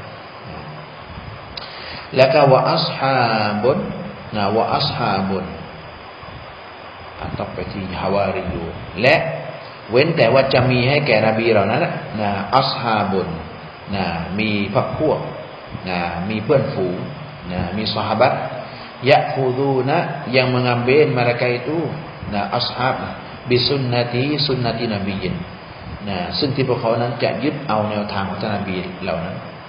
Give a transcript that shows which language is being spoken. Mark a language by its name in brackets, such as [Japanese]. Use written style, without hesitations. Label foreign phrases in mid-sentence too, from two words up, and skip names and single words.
[Thai] แล้วก็วะอัศฮาบุนนะวะอัศฮาบุนต่อไปที่ฮาวารีอยู่และเว้นแต่ว่าจะมีให้แก่นบีเหล่านั้นนะอัศฮาบุนนะมีพรรคพวกนะมีเพื่อนฝูงนะมีซอฮาบะห์ยะคูดูนะ [Malay] yang mengambil mereka itu [Thai] นะอัศฮาบบิสุนนะติสุนนะตินบียินนะซึ่งที่พวกเขานั้นจะยึดเอาแนวทางของท่านนบีเหล่านั้น